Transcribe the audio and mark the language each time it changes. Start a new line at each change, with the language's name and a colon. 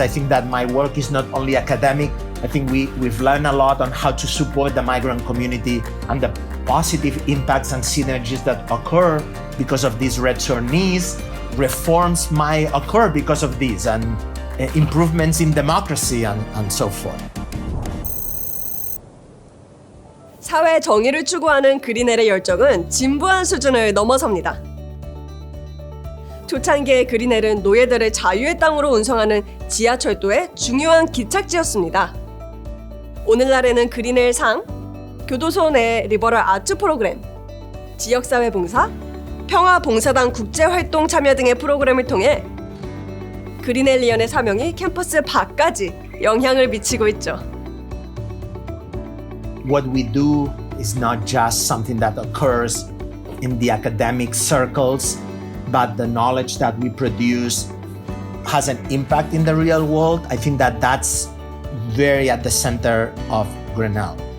English: I think that my work is not only academic. I think we've learned a lot on how to support the migrant community and the positive impacts and synergies that occur because of these returnees. Reforms might occur because of these and improvements in democracy and so forth.
Korean: 사회 정의를 추구하는 그리넬의 열정은 진부한 수준을 넘어섭니다. 초창기에 그리넬은 노예들을 자유의 땅으로 운송하는 지하철도의 중요한 기착지였습니다. 오늘날에는 그리넬상, 교도소 내 리버럴아츠 프로그램, 지역사회 봉사, 평화봉사단 국제활동 참여 등의 프로그램을 통해 그리넬리언의 사명이 캠퍼스 밖까지 영향을 미치고 있죠.
English: What we do is not just something that occurs in the academic circles, but the knowledge that we produce has an impact in the real world. I think that that's very at the center of Grinnell.